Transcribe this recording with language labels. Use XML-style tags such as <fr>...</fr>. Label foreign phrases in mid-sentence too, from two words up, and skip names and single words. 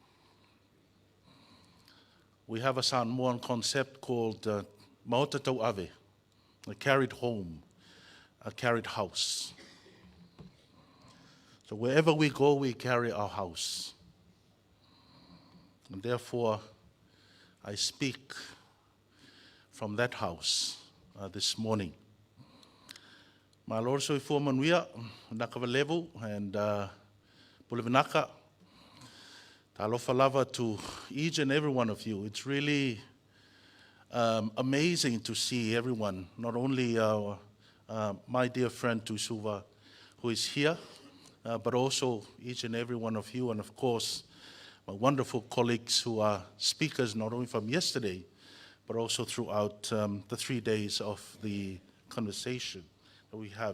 <en>We have a Samoan concept called maotatau ave, a carried home, a carried house. So wherever we go, we carry our house. And therefore, I speak from that house this morning.</en> <sm>Ma lor so I manuia, nakavalevu, and pulivinaka. Talofa lava</sm> <en>to each and every one of you. It's really amazing to see everyone, not only my dear friend Tuisuva, who is here, but also each and every one of you, and of course, my wonderful colleagues who are speakers not only from yesterday, but also throughout the 3 days of the conversation that we have.</en>